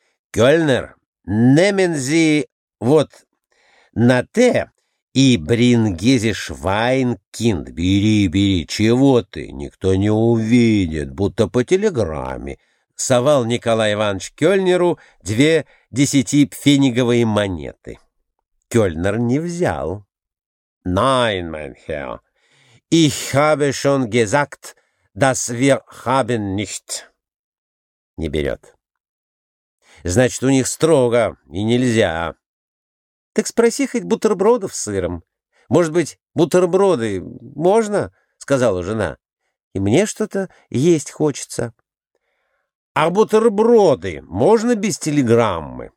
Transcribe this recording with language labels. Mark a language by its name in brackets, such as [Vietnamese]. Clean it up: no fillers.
[German] «Кёльнер, nehmen Sie [Russian] вот на те и [German] bringen Sie Schweinkind». [Russian] «Бери, бери, чего ты? Никто не увидит, будто по телеграмме». Совал Николай Иванович кёльнеру 2 10-пфениговые монеты. Кёльнер не взял. [German] «Nein, mein Herr, ich habe schon gesagt, dass wir haben nicht». [Russian] Не берет. «Значит, у них строго и нельзя». «Так спроси хоть бутербродов с сыром. Может быть, бутерброды можно?» — сказала жена. «И мне что-то есть хочется». «А бутерброды можно без телеграммы?»